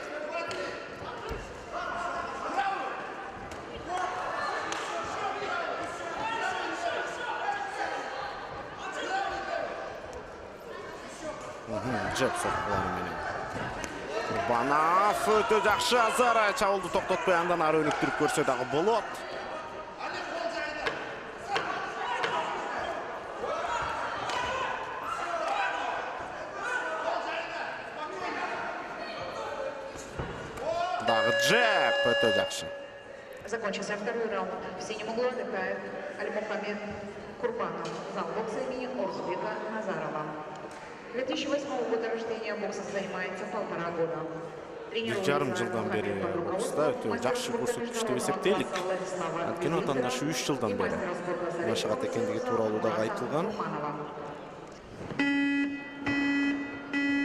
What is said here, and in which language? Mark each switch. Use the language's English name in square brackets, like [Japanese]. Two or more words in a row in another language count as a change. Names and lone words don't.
[Kyrgyz] Жеп соккулары менен Курбанов өтө жакшы азыр чабуулду токтотпой андан ары өнүктүрүп көрсө дагы болот. Джеб, это жакшы. [Russian] Закончился второй раунд. В синем углу отдыхает Альмухамед Курбанов, зал бокса имени Орзбека Назарова. 2008 года рождения, боксом занимается 1,5 года. [Kyrgyz] Бир жарым жылдан бери бокста өтө жакшы көрсөткүч деп эсептейлик. Анткени атаандашы 3 жылдан бери машыгат экендиги тууралуу дагы айтылган.